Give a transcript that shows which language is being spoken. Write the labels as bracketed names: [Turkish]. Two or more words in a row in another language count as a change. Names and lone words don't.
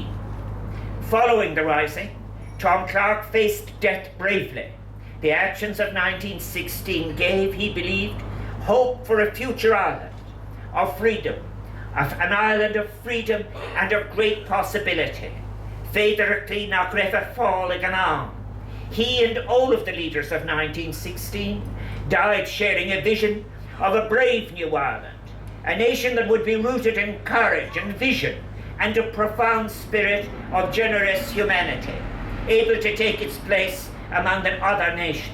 [English] Following the Rising, Tom Clarke faced death bravely. The actions of 1916 gave, he believed, hope for a future Ireland of freedom, of an Ireland of freedom and of great possibility. [Irish] Féidirachtaí nach raibh fáil an am. [English] He and all of the leaders of 1916 died sharing a vision of a brave new Ireland, a nation that would be rooted in courage and vision and a profound spirit of generous humanity, able to take its place among the other nations.